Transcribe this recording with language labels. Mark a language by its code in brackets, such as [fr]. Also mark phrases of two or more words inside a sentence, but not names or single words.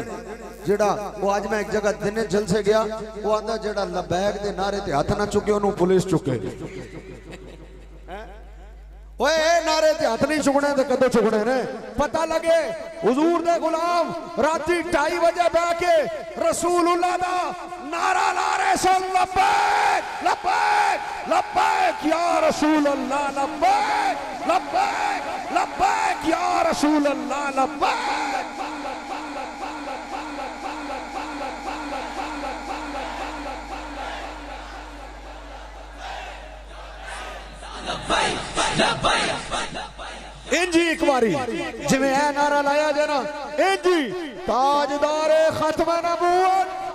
[pa] جیہڑا وہ اج میں اک جگہ دن جلسے گیا، وہ آندا جیہڑا لبیک دے نعرے تے ہاتھ نا چکے انہوں نے پولیس چکے. اوئے نعرے تے ہاتھ نہیں چکنے تے کدوں چکنے نے? پتہ لگے حضور دے غلام راتی 2:30 بجے بہہ کے رسول اللہ دا نعرہ لا رہے سن, [ar] لبيك لبيك لبيك يا رسول الله، لبيك لبيك لبيك يا رسول الله، لبيك. [pa] انجی اک واری جیویں اے نعرہ لایا جائے نا، انجی تاجدار ختم نبوت.